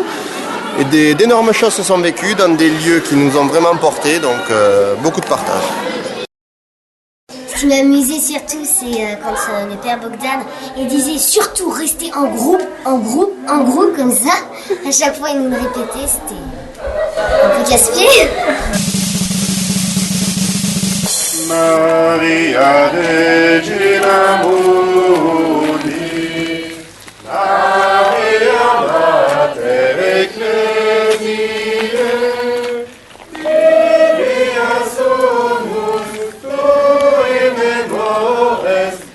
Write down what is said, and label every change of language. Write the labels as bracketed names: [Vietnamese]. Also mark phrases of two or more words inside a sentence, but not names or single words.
[French] Et d'énormes choses se sont vécues dans des lieux qui nous ont vraiment portés, donc beaucoup de partage. Ce qui m'amusait surtout, c'est quand le père Bogdan il disait surtout rester en groupe, comme ça. À chaque fois, il nous le répétait, c'était un peu casse-pied. [Latin] Maria Regina Mundi, Maria Mater Ecclesiae, Biblia sumus tui memores,